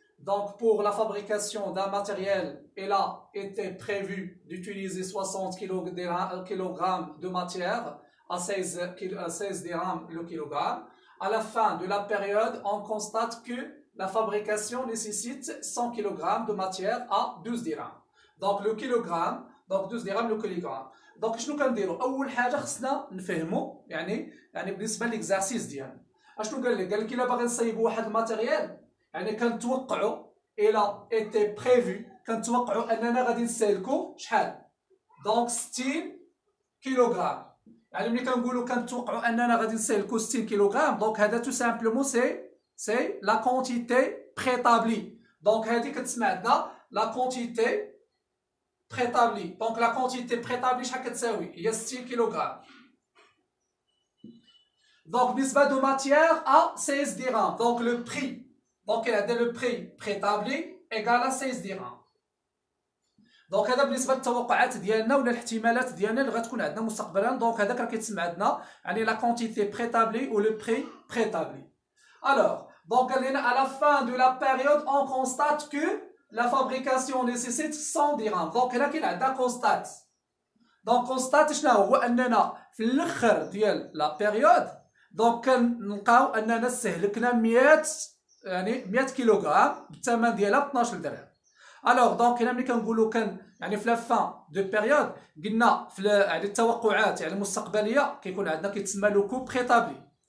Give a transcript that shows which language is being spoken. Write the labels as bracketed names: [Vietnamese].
[French] Donc, pour la fabrication d'un matériel, il a été prévu d'utiliser 60 kg de matière à 16 dirhams le kilogramme. À la fin de la période, on constate que la fabrication nécessite 100 kg de matière à 12 dirhams. Donc le kilogramme, donc 12 dirhams le kilogramme. [Arabic] Donc شنو كنديروا؟ أول حاجة خصنا نفهموا يعني بالنسبة للإكزارسيس ديالنا. أشنو قال لك؟ قال لك إلا باغي نصايبوا واحد الماتيريال يعني كنتوقعوا إلا إيتي بريفو كنتوقعوا أننا غادي نستهلكوا شحال؟ دونك 60 كيلوغرام. يعني ملي كنقولوا كنتوقعوا اننا غادي نستهلكوا 60 كيلوغرام دونك هذا تو سامبلومون سي لا كونتيتي بريتابلي. دونك هذه كتسمى عندنا لا كونتيتي بريتابلي. دونك لا كونتيتي بريتابلي شحال كتساوي؟ هي 60 كيلوغرام. دونك بالنسبه دو ماتيير ا 16 درهم دونك لو بري دونك هذا لو بري بريتابلي ايغال 16 درهم. دونك هذا بالنسبه للتوقعات ديالنا ولا الاحتمالات ديالنا اللي غتكون عندنا مستقبلا. دونك هذاك راه كيتسمى عندنا يعني لا كونتيتي بريتابلي و لو بري بريتابلي. الوغ دونك قال لنا [French] à la fin de la période on constate que la fabrication nécessite 100 dirhams. [Arabic] دونك هنا كاين عندنا كونستات. دونك كونستات شنو هو؟ اننا في الاخر ديال لا بيريود دونك كنلقاو اننا استهلكنا 100 كيلوغرام بالثمن ديالها ب 12 درهم. الوغ دونك هنا ملي كنقولوا يعني في لا فان دو بيريود قلنا في يعني التوقعات يعني المستقبليه كيكون عندنا كيتسمى لو كو بريتابلي.